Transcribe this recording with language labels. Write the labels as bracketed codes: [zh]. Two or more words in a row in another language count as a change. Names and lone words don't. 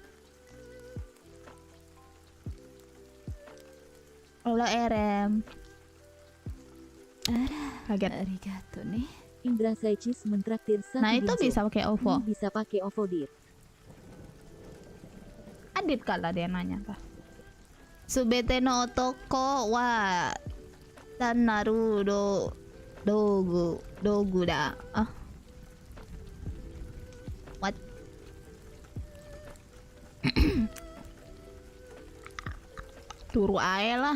[id] Halo RM. Kaget. Arigato nih. Indra Saichis mentraktir satu. Nah itu bisa pakai OVO. Bisa pakai OVO dit. Adit kala dia nanya apa? [ja] すべての男は単なる道具だ. [jv] What? Turu ae lah.